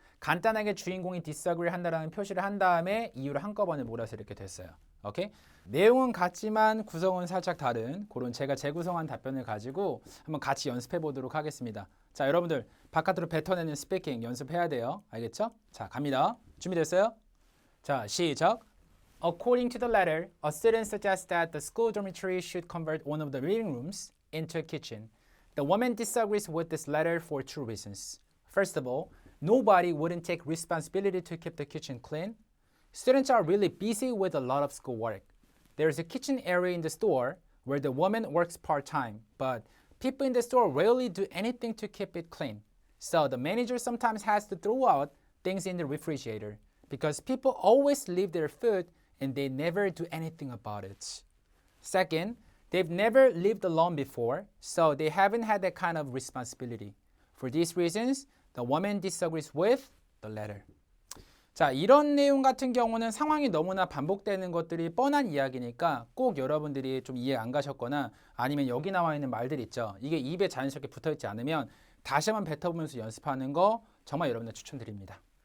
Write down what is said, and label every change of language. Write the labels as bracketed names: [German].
[Korean] 간단하게 주인공이 disagree 한다라는 표시를 한 다음에 이유를 한꺼번에 몰아서 이렇게 됐어요. 오케이? 내용은 같지만 구성은 살짝 다른 그런 제가 재구성한 답변을 가지고 한번 같이 연습해 보도록 하겠습니다. 자, 여러분들 바깥으로 뱉어내는 스피킹 연습해야 돼요. 알겠죠? 자, 갑니다. 준비됐어요? 자, 시작. [English] According to the letter, a student suggests that the school dormitory should convert one of the reading rooms into a kitchen. The woman disagrees with this letter for two reasons. First of all, nobody wouldn't take responsibility to keep the kitchen clean. Students are really busy with a lot of schoolwork. There is a kitchen area in the store where the woman works part-time, but people in the store rarely do anything to keep it clean. So the manager sometimes has to throw out things in the refrigerator because people always leave their food and they never do anything about it. Second, they've never lived alone before, so they haven't had that kind of responsibility. For these reasons, the woman disagrees with the letter. [Korean] 자, 이런 내용 같은 경우는 상황이 너무나 반복되는 것들이 뻔한 이야기니까 꼭 여러분들이 좀 이해 안 가셨거나 아니면 여기 나와 있는 말들 있죠. 이게 입에 자연스럽게 붙어있지 않으면 다시 한번 뱉어보면서 연습하는 거 정말 여러분들 추천드립니다.